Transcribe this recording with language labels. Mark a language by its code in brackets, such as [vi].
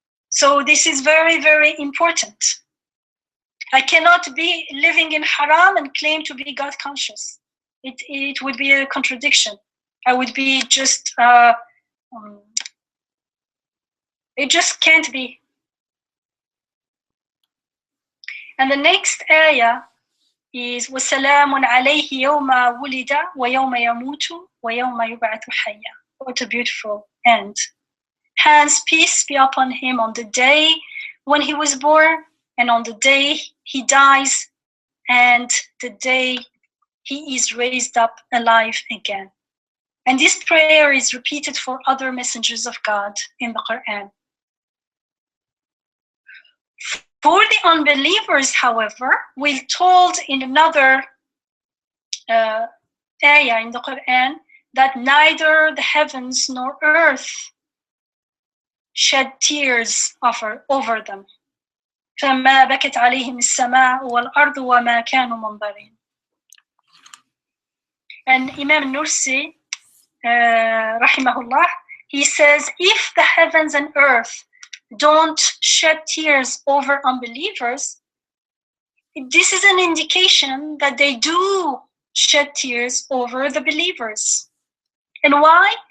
[en] So this is very, very important. I cannot be living in haram and claim to be God conscious. It would be a contradiction. I would be just, it just can't be. And the next ayah is [ar] وَسَلَامٌ عَلَيْهِ يَوْمَ وُلِدَ وَيَوْمَ يَمُوتُ وَيَوْمَ يُبْعَثُ حَيًّا. [en] What a beautiful end. Hence, peace be upon him on the day when he was born, and on the day he dies, and the day he is raised up alive again. And this prayer is repeated for other messengers of God in the Quran. For the unbelievers, however, we're told in another ayah in the Quran that neither the heavens nor earth shed tears over them. [ar] فما بكت عليهم السماء والأرض وما كانوا منظرين. [en] And Imam Nursi, rahimahullah, he says, if the heavens and earth don't shed tears over unbelievers, this is an indication that they do shed tears over the believers. And why?